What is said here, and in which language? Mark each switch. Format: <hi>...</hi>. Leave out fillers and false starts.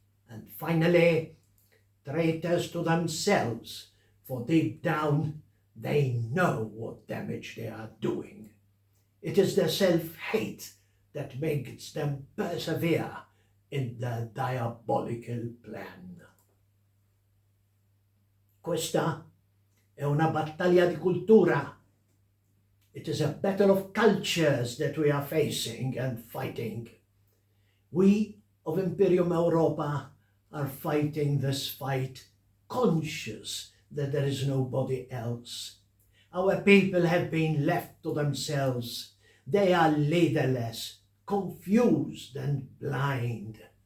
<en>And finally, traitors to themselves, for deep down they know what damage they are doing. It is their self-hate that makes them persevere in their diabolical plan.</en> <it>Questa è una battaglia di cultura.</it> <en>It is a battle of cultures that we are facing and fighting. We of Imperium Europa are fighting this fight conscious that there is nobody else. Our people have been left to themselves. They are leaderless, confused and blind.</en>